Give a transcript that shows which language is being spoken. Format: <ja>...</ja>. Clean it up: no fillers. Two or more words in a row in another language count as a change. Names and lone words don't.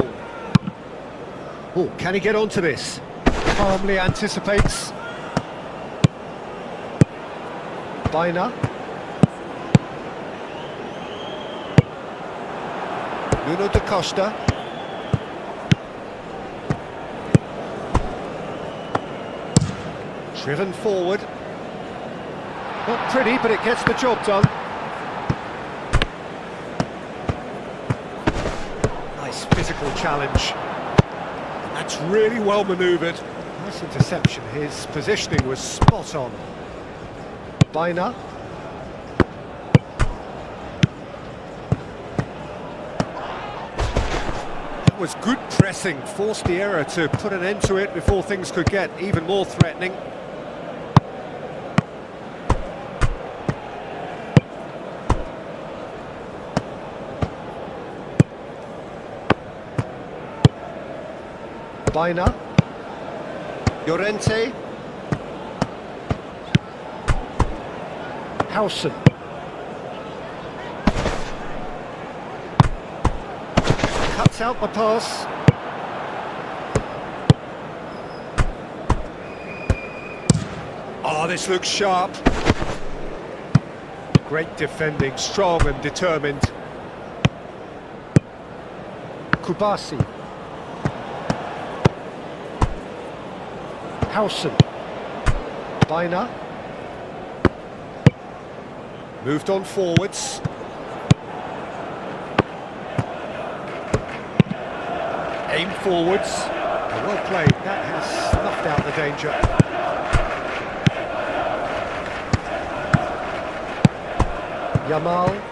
<en>Oh, can he get onto this? Calmly anticipates. Baina. Nuno da Costa. Driven forward. Not pretty, but it gets the job done. Nice physical challenge. That's really well manoeuvred. Nice interception. His positioning was spot on. Baina. That was good pressing. Forced the error to put an end to it before things could get even more threatening. Baina. Llorente. Howson. Cuts out the pass. Oh, this looks sharp. Great defending, strong and determined. Kubasi. Howson. Baina. Moved on forwards. Aim forwards. Well played. That has snuffed out the danger. Yamal.</en>